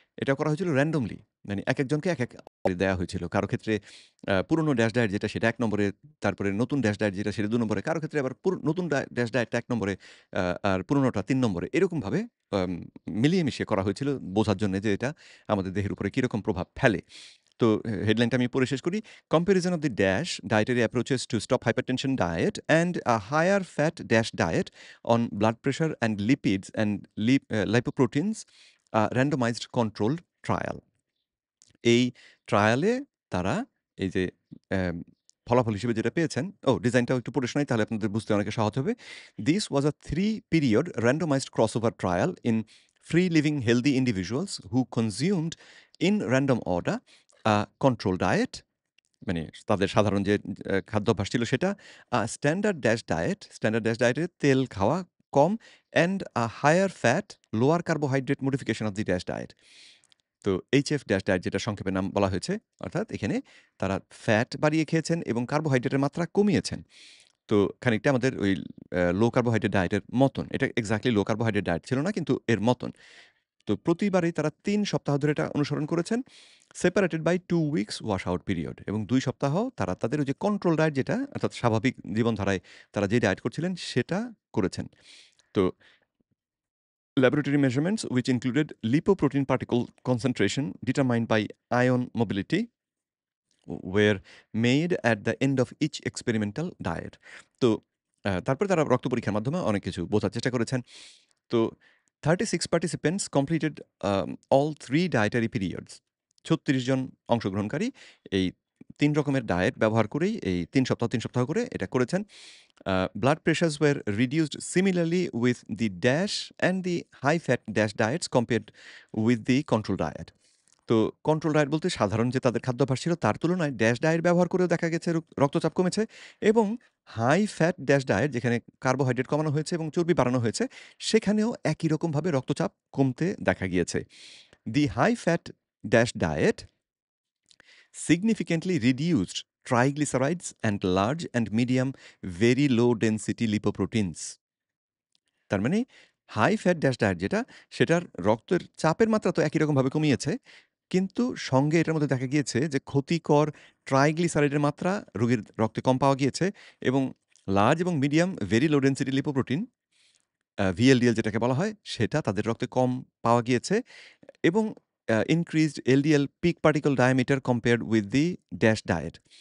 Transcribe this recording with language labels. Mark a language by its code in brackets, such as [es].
[bn] এটা করা হয়েছিল randomly, মানে একেকজনকে একেক দেয়া হয়েছিল। কারো ক্ষেত্রে পুরনো ড্যাশ ডায়েট যেটা সেটা ১ নম্বরে, তারপরে নতুন ড্যাশ ডায়েট যেটা সেটা ২ নম্বরে, কারো ক্ষেত্রে আবার নতুন ড্যাশ ডায়েটটা ১ নম্বরে, আর পুরনোটা ৩ নম্বরে। এরকমভাবে আম মিলিয়ে মিশিয়ে করা হয়েছিল বোঝার জন্যে যে এটা আমাদের দেহের উপরে কিরকম প্রভাব ফেলে। তো হেডলাইনটা আমি পড়ে শেষ করি। [en] Comparison of the DASH dietary approaches to stop hypertension diet and a higher fat DASH diet on blood pressure and lipids and lipoproteins, randomized controlled trial. [bn] এই ট্রায়ালে তারা এই যে অ্যাম ফলাফল হিসেবে যেটা পেয়েছেন, ডিজাইনটাও একটু পড়ে শোনাই তাহলে আপনাদের বুঝতে অনেকটা সহজ হবে। [en] This was a 3-period randomized crossover trial in free living healthy individuals who consumed in random order a control diet, [bn] মানে তাদের সাধারণ যে খাদ্যাভ্যাস ছিল সেটা, স্ট্যান্ডার্ড ড্যাশ ডায়েটে তেল খাওয়া কম, [en] And a higher fat lower carbohydrate modification of the DASH diet. [bn] তো এইচএফ ড্যাশ ডায়েট যেটা সংক্ষেপে নাম বলা হয়েছে, অর্থাৎ এখানে তারা ফ্যাট বাড়িয়ে খেয়েছেন এবং কার্বোহাইড্রেটের মাত্রা কমিয়েছেন। তো খানিকটা আমাদের ওই লো কার্বোহাইড্রেট ডায়েটের মতন। এটা এক্সাক্টলি লো কার্বোহাইড্রেট ডায়েট ছিল না, কিন্তু এর মতন। তো প্রতিবারেই তারা ৩ সপ্তাহ ধরে এটা অনুসরণ করেছেন। [en] separated by 2 weeks wash out period, [bn] এবং ২ সপ্তাহ তারা তাদের ওই যে কন্ট্রোল ডায়েট যেটা, অর্থাৎ স্বাভাবিক জীবনধারায় তারা যে ডায়েট করছিলেন সেটা করেছেন। [en] তো laboratory measurements, which included lipoprotein particle concentration determined by ion mobility, were made at the end of each experimental diet. [bn] তো তারপরে তারা রক্ত পরীক্ষার মাধ্যমে অনেক কিছু বোঝার চেষ্টা করেছেন। [en] তো 36 participants completed all 3 dietary periods. [bn] ৩৬ জন অংশগ্রহণকারী এই ৩ রকমের ডায়েট ব্যবহার করেই এই ৩ সপ্তাহ করে এটা করেছেন। [en] Blood pressures were reduced similarly with the DASH and the high fat DASH diets compared with the control diet. [bn] তো কন্ট্রোল ডায়েট বলতে সাধারণ যে তাদের খাদ্যাভ্যাস ছিল তার তুলনায় ড্যাশ ডায়েট ব্যবহার করেও দেখা গেছে রক্তচাপ কমেছে, এবং হাই ফ্যাট ড্যাশ ডায়েট যেখানে কার্বোহাইড্রেট কমানো হয়েছে এবং চর্বি বাড়ানো হয়েছে সেখানেও একই রকমভাবে রক্তচাপ কমতে দেখা গিয়েছে। [en] The high fat DASH diet significantly reduced triglycerides and large and medium very low density lipoproteins. [bn] তার মানে হাই ফ্যাট ড্যাশ ডায়েট যেটা, সেটার রক্তের চাপের মাত্রা তো একই রকমভাবে কমিয়েছে, কিন্তু সঙ্গে এটার মধ্যে দেখা গিয়েছে যে ক্ষতিকর ট্রাইগ্লিসারাইডের মাত্রা রোগীর রক্তে কম পাওয়া গিয়েছে, এবং লার্জ এবং medium very low density lipoprotein, VLDL যেটাকে বলা হয়, সেটা তাদের রক্তে কম পাওয়া গিয়েছে, এবং [en] increased LDL peak particle diameter compared with the DASH diet.